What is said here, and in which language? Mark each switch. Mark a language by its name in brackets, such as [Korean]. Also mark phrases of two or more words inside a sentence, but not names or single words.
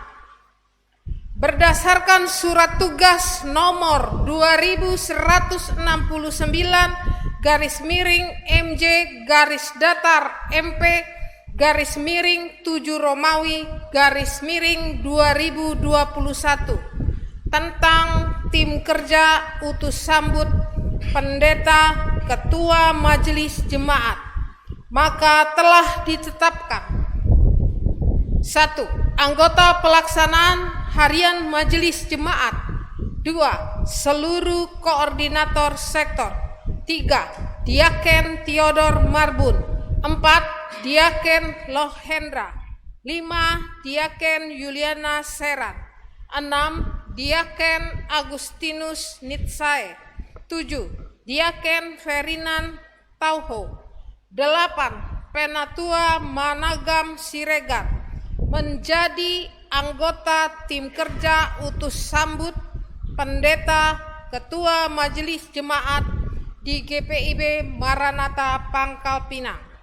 [Indonesian] Berdasarkan surat tugas nomor 2160-MJ-MD-7 tentang tim kerja utus sambut pendeta Ketua Majelis Jemaat, maka telah ditetapkan: 1. Anggota pelaksanaan harian Majelis Jemaat. 2. Seluruh koordinator sektor. 3. Diaken Theodor Marbun. 4. Diaken Lohendra. 5. Diaken Yuliana Seran. 6. Diaken Agustinus Nitsae. 7. Diaken Ferdinand Tauho. 8. Penatua Managam Siregar menjadi anggota tim kerja utus sambut pendeta Ketua Majelis Jemaat di GPIB Maranatha Pangkal Pinang.